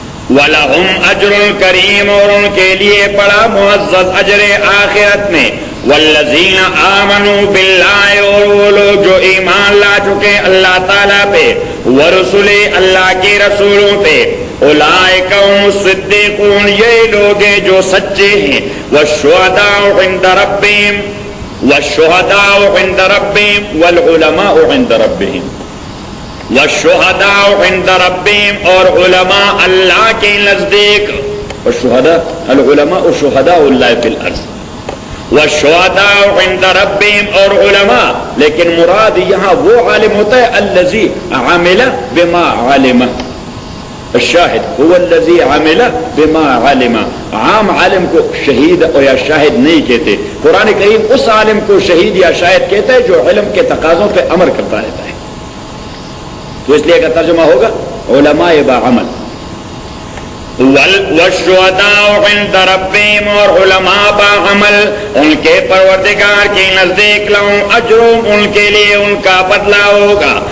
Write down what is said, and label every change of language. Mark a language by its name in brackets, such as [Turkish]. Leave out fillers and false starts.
[Arabic] وَلَهُمْ أَجْرٌ كَرِيمٌ، [Urdu] اور ان کے لیے بڑا معزز اجر آخرت میں. [Arabic] وَالَّذِينَ آمَنُوا بِاللَّهِ، [Urdu] اور وہ لوگ جو ایمان لا چکے اللہ تعالیٰ پہ، [Arabic] وَرُسُلِهِ، [Urdu] اللہ کے رسولوں پہ. [Arabic] أُولَئِكَ هُمُ الصِّدِّيقُونَ، [Urdu] یہ لوگ ہیں جو سچے ہیں. [Arabic] وَالشُّهَدَاءُ عِندَ رَبِّهِمْ، والشهداء عند ربهم والعلماء عند ربهم. والشهداء عند ربهم، [Urdu] اور علماء اللہ کے نزدیک. [Arabic] والشهداء العلماء شهداء الله في الارض. والشهداء عند ربهم، [Urdu] اور علماء، لیکن مراد یہاں وہ عالم ہوتا ہے [Arabic] الذي عمل بما علم. الشاہد هو الذي عمل بما علم. [Urdu] عام عالم کو شہید اور یا شاہد نہیں کہتے، قرآن کریم اس عالم کو شہید یا شاہد کہتا ہے جو علم کے تقاضوں پہ عمل کرتا رہتا ہے. تو اس لیے کا ترجمہ ہوگا علماء بعمل. [Arabic] والشهداء عند ربهم، [Urdu] اور علماء بعمل، ان کے پروردگار کے نزدیک [Arabic] لهم اجرهم، [Urdu] ان کے لیے ان کا بدلہ ہوگا.